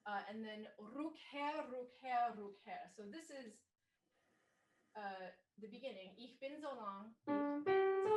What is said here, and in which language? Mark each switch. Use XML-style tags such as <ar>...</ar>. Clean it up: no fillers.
<en>And then Rückkehr, Rückkehr, Rückkehr. So this is the beginning.</en> <de>Ich bin so lang nicht bei dir gewesen.</de>